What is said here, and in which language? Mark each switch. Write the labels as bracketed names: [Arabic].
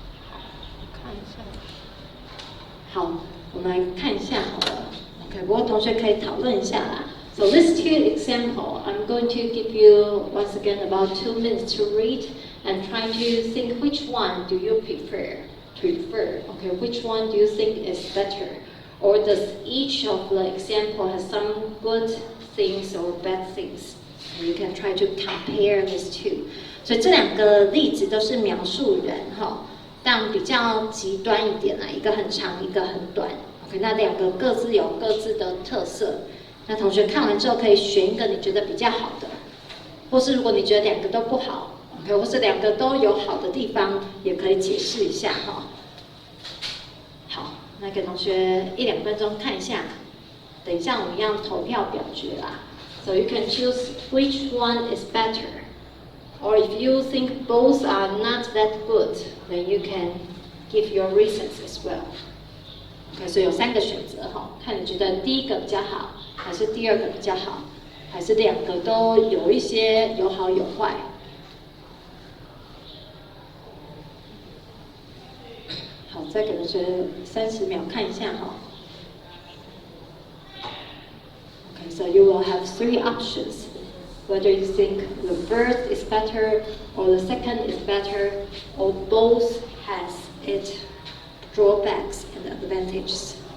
[Chinese] 好，我看一下。好，我们来看一下好了。 OK， 不过同学可以讨论一下啦。 [English] So these two examples, I'm going to give you once again about 2 minutes to read and try to think which one do you prefer. Okay, which one do you think is better? Or does each of the example has some good things or bad things? And you can try to compare these two. [Chinese] 所以这两个例子都是描述人哈，但比较极端一点啦，一个很长，一个很短。 OK， 那两个各自有各自的特色。那同学看完之后可以选一个你觉得比较好的，或是如果你觉得两个都不好 ，OK， 或是两个都有好的地方，也可以解释一下哈。好，那给同学1-2分钟看一下，等一下我们要投票表决啦。 [English] So you can choose which one is better, or if you think both are not that good, then you can give your reasons as well. [Chinese] OK， 所以有3个选择哈，看你觉得第一个比较好，还是第二个比较好，还是两个都有一些有好有坏。好，再给同学30秒看一下哈。 [English] Okay, so you will have 3 options. Whether you think the first is better, or the second is better, or both has its drawbacks and advantages.